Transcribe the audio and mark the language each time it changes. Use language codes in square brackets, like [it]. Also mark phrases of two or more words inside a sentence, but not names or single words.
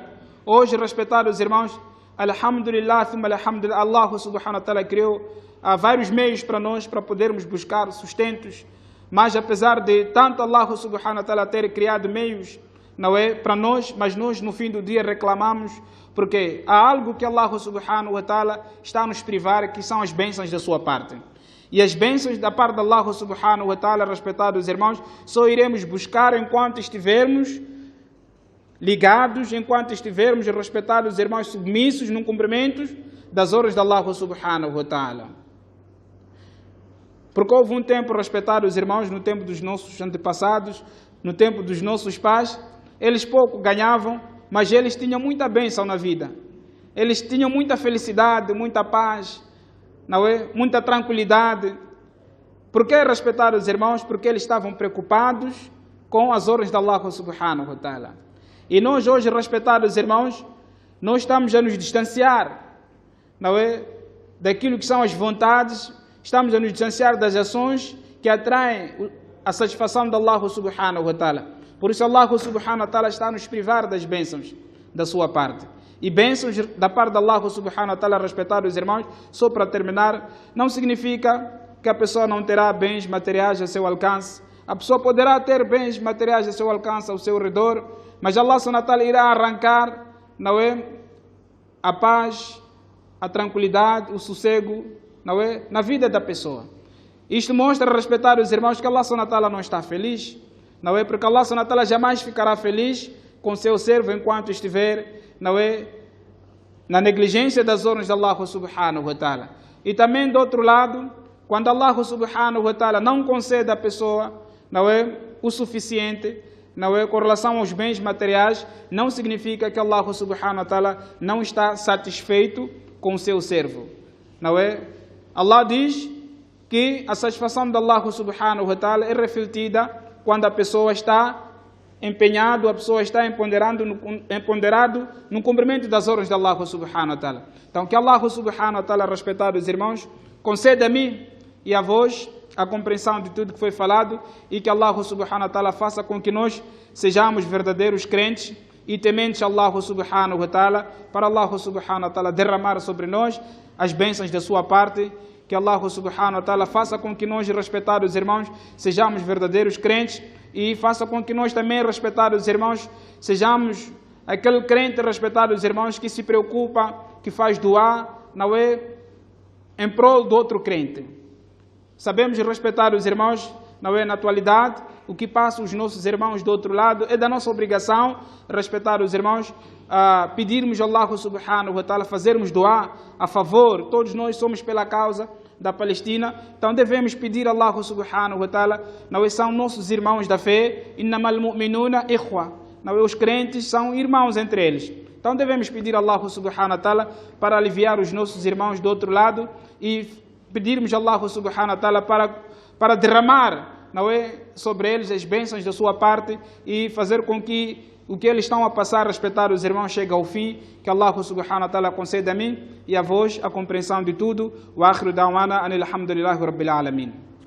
[pt] Hoje, respeitar os irmãos, [ar] الحمد لله، الحمد لله, [pt] Allah [ar] سبحانه وتعالى [pt] criou há vários meios para nós, para podermos buscar sustentos, mas apesar de tanto Allah [ar] سبحانه وتعالى [pt] ter criado meios para nós, mas nós no fim do dia reclamamos, porque há algo que Allah [ar] سبحانه وتعالى [pt] está a nos privar, que são as bênçãos da sua parte. E as bênçãos da parte de Allah [ar] سبحانه وتعالى, [pt] respeitados irmãos, só iremos buscar enquanto estivermos ligados, enquanto estivermos respeitados irmãos, submissos no cumprimento das ordens de Allah [ar] سبحانه وتعالى. [pt] Porque houve um tempo, respeitados irmãos, no tempo dos nossos antepassados, no tempo dos nossos pais, eles pouco ganhavam, mas eles tinham muita bênção na vida. Eles tinham muita felicidade, muita paz, muita tranquilidade. Por que respeitar os irmãos? Porque eles estavam preocupados com as ordens de Allah [ar] سبحانه وتعالى. [pt] E nós hoje, respeitar os irmãos, nós estamos a nos distanciar, daquilo que são as vontades, estamos a nos distanciar das ações que atraem a satisfação de Allah [ar] سبحانه وتعالى. [pt] Por isso Allah [ar] سبحانه وتعالى [pt] está a nos privar das bênçãos da sua parte. E bênçãos da parte de Allah [ar] سبحانه وتعالى, [pt] respetados irmãos, só para terminar, não significa que a pessoa não terá bens materiais a seu alcance. A pessoa poderá ter bens materiais a seu alcance, ao seu redor, mas Allah [ar] سبحانه وتعالى [pt] irá arrancar, não é, a paz, a tranquilidade, o sossego, não é, na vida da pessoa. Isto mostra, respetados irmãos, que Allah [ar] سبحانه وتعالى [pt] não está feliz, não é, porque Allah [ar] سبحانه وتعالى [pt] jamais ficará feliz com seu servo enquanto estiver, não é, na negligência das ordens de Allah [ar] سبحانه وتعالى. [pt] E também do outro lado, quando Allah [ar] سبحانه وتعالى [pt] não concede à pessoa, não é, o suficiente, não é, com relação aos bens materiais, não significa que Allah [ar] سبحانه وتعالى [pt] não está satisfeito com o seu servo, não é? Allah diz que a satisfação de Allah [ar] سبحانه وتعالى [pt] é refletida quando a pessoa está empenhado, a pessoa está empoderado no cumprimento das ordens de Allah [ar] سبحانه وتعالى. [pt] Então, que Allah [ar] سبحانه وتعالى, [pt] respetados irmãos, conceda a mim e a vós a compreensão de tudo que foi falado e que Allah [ar] سبحانه وتعالى [pt] faça com que nós sejamos verdadeiros crentes e tementes a Allah [ar] سبحانه وتعالى, [pt] para Allah [ar] سبحانه وتعالى [pt] derramar sobre nós as bênçãos da sua parte. Que Allah [ar] سبحانه وتعالى [pt] faça com que nós, respetados irmãos, sejamos verdadeiros crentes e faça com que nós também, respetados irmãos, sejamos aquele crente, respetados irmãos, que se preocupa, que faz doar, não é, em prol do outro crente. Sabemos, respetados irmãos, não é, na atualidade, o que passa os nossos irmãos do outro lado, é da nossa obrigação, respetados irmãos, pedirmos a Allah [ar] سبحانه وتعالى, [pt] fazermos doar a favor. Todos nós somos pela causa da Palestina, então devemos pedir a Allah [ar] سبحانه وتعالى, [pt] não é, são nossos irmãos da fé, [ar] إنما المؤمنون إخوة, [pt] não é, os crentes são irmãos entre eles. Então devemos pedir a Allah [ar] سبحانه وتعالى [pt] para aliviar os nossos irmãos do outro lado e pedirmos a Allah [ar] سبحانه وتعالى [pt] para derramar, não é, sobre eles as bênçãos da sua parte e fazer com que o que eles estão a passar, respeitar os irmãos, chegue ao fim. Que Allah [ar] سبحانه وتعالى [pt] conceda a mim e a vós a compreensão de tudo. [ar] وآخر دعوانا أن الحمد لله رب العالمين.